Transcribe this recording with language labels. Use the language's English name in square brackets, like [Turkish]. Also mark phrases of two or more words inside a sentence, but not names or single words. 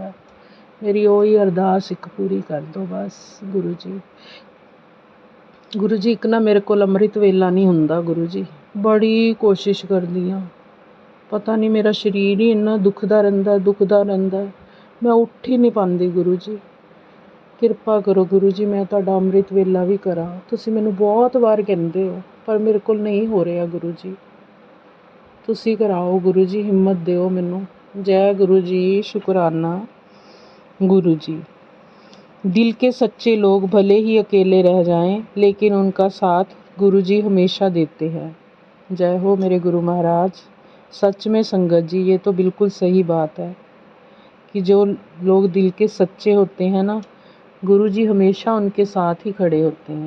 [Punjabi] ਮੇਰੀ ਓਹੀ ਅਰਦਾਸ ਏਕ ਪੂਰੀ ਕਰ ਦੋ ਬਸ ਗੁਰੂ ਜੀ। ਗੁਰੂ ਜੀ, ਏਕ ਨਾ ਮੇਰੇ ਕੋਲ ਅੰਮ੍ਰਿਤ ਵੇਲਾ ਨਹੀਂ ਹੁੰਦਾ ਗੁਰੂ ਜੀ, ਬੜੀ ਕੋਸ਼ਿਸ਼ ਕਰਦੀ ਹਾਂ, ਪਤਾ ਨਹੀਂ ਮੇਰਾ ਸ਼ਰੀਰ ਹੀ ਇੰਨਾ ਦੁਖਦਾ ਰਹਿੰਦਾ, ਮੈਂ ਉੱਠ ਹੀ ਨਹੀਂ ਪਾਂਦੀ ਗੁਰੂ ਜੀ। ਕਿਰਪਾ ਕਰੋ ਗੁਰੂ ਜੀ, ਮੈਂ ਤੁਹਾਡਾ ਅੰਮ੍ਰਿਤ ਵੇਲਾ ਵੀ ਕਰਾਂ। ਤੁਸੀਂ ਮੈਨੂੰ ਬਹੁਤ ਵਾਰ ਕਹਿੰਦੇ ਹੋ, ਪਰ ਮੇਰੇ ਕੋਲ ਨਹੀਂ ਹੋ ਰਿਹਾ ਗੁਰੂ ਜੀ। ਤੁਸੀਂ ਕਰਾਓ ਗੁਰੂ ਜੀ, ਹਿੰਮਤ ਦਿਓ ਮੈਨੂੰ। ਜੈ ਗੁਰੂ ਜੀ, ਸ਼ੁਕਰਾਨਾ ਗੁਰੂ ਜੀ। [Hindi] दिल के सच्चे लोग भले ही अकेले रह जाएं, लेकिन उनका साथ गुरु जी हमेशा देते हैं। जय हो मेरे गुरु महाराज। सच में संगत जी, ये तो बिल्कुल सही बात है कि जो लोग दिल के सच्चे होते हैं ना, गुरु जी हमेशा उनके साथ ही खड़े होते हैं।